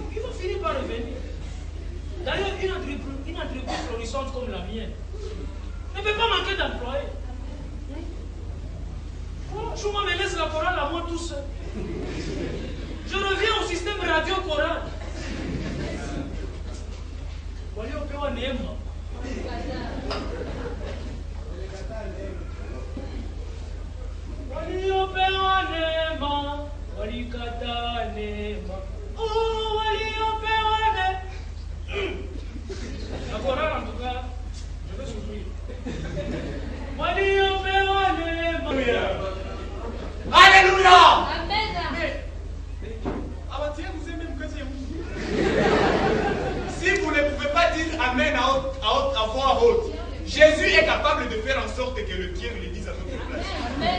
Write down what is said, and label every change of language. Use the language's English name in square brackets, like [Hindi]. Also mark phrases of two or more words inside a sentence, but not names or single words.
[French] Il faut finir par revenir. D'ailleurs, une entreprise florissante comme la mienne ne peut pas manquer d'employés. Chouma me laisse la chorale à moi tout seul. Je reviens au système radio chorale. [Swahili] Waliopewa neema. Waliopewa neema, walikata neema. Oh, waliopewa neema. [French] La chorale en tout cas, je vais souffrir. [Swahili] Waliopewa neema. [French] Alléluia. Amen. Ah bah tiens, vous aimez me dire. Si vous ne pouvez pas dire Amen à voix haute, Jésus est capable de faire en sorte que le tiers le dise à notre place. Amen.